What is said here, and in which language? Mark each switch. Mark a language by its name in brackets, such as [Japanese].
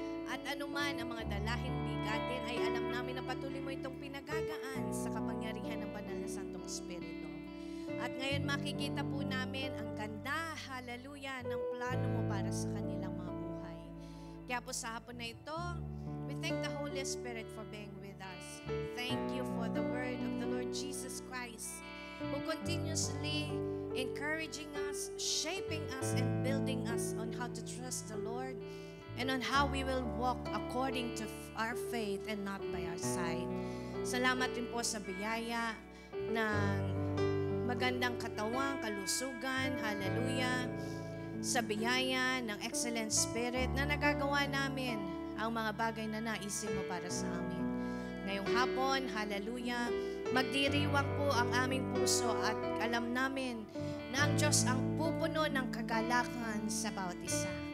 [Filipino] At anuman ang mga dalahing bigatin ay alam namin na patuloy mo itong pinagagaan sa kapangyarihan ng Banal na Santong Espiritu. At ngayon makikita po namin ang ganda, hallelujah, ng plano mo para sa kanilang mga buhay. Kaya po sa hapon na ito, [English] we thank the Holy Spirit for being with us. Thank you for the word of the Lord Jesus Christ, who continuously encouraging us, shaping us, and building us on how to trust the Lord and on how we will walk according to our faith and not by our sight. [Filipino] Salamat din po sa biyaya ng magandang katawan, kalusugan, hallelujah, sa biyaya ng [English] excellent spirit [Filipino] na nagagawa namin ang mga bagay na naisin mo para sa amin. Ngayong hapon, hallelujah, magdiriwang po ang aming puso at alam namin na ang Diyos ang pupuno ng kagalakan sa bawat isa.